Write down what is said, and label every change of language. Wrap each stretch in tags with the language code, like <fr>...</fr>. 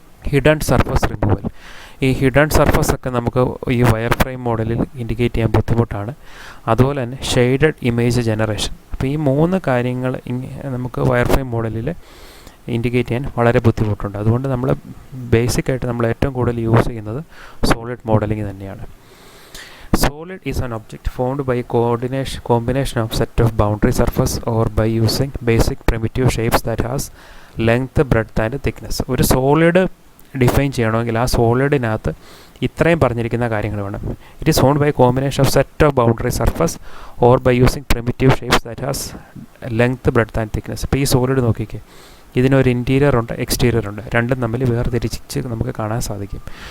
<ml>Hidden surface removal. ഈ hidden surface ഒക്കെ നമുക്ക് ഈ വയർ ഫ്രെയിം മോഡലിൽ ഇൻഡിക്കേറ്റ് ചെയ്യാൻ ബുദ്ധിമുട്ടാണ്. അതുപോലെ തന്നെ ഷെയ്ഡഡ് ഇമേജ് ജനറേഷൻ. അപ്പോൾ ഈ 3 കാര്യങ്ങൾ നമുക്ക് വയർ ഫ്രെയിം മോഡലിൽ ഇൻഡിക്കേറ്റ് ചെയ്യാൻ വളരെ ബുദ്ധിമുട്ടുണ്ട്. അതുകൊണ്ട് നമ്മൾ ബേസിക്കായിട്ട് നമ്മൾ ഏറ്റവും കൂടുതൽ യൂസ് ചെയ്യുന്നത് സോളിഡ് മോഡലിംഗ് തന്നെയാണ്.</ml> <en>Solid is an object formed by combination of set of boundary surface or by using basic primitive shapes that has length, breadth and thickness.</en> <ml>ഒരു സോളിഡ് ഡിഫൈൻ ചെയ്യണമെങ്കിൽ ആ സോളിഡിനകത്ത് ഇത്രയും പറഞ്ഞിരിക്കുന്ന കാര്യങ്ങൾ വേണം.</ml> <en>It is formed by combination of set of boundary surface or by using primitive shapes that has length, breadth and thickness.</en> <ml>ഇപ്പോൾ ഈ solid നോക്കിക്കേ. ഇതിനൊരു ഇൻറ്റീരിയർ ഉണ്ട്, എക്സ്റ്റീരിയർ ഉണ്ട്. രണ്ടും തമ്മിൽ വേർതിരിച്ച് നമുക്ക് കാണാൻ സാധിക്കും.</ml>